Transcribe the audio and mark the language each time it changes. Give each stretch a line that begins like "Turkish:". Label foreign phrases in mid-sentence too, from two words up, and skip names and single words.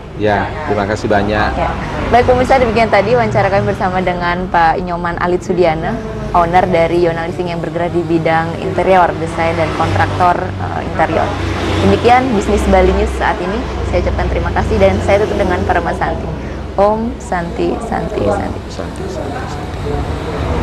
Indonesian: Ya, terima kasih banyak. Ya. Baik pemirsa, demikian tadi wawancara kami bersama dengan Pak Nyoman Alit Sudiana, owner dari Yona Leasing yang bergerak di bidang interior, desain dan kontraktor interior. Demikian bisnis Bali News saat ini. Saya ucapkan terima kasih dan saya tutup dengan Parama Santi.
Sanskrit: Om Santi Santi Santi. Santi, santi, santi.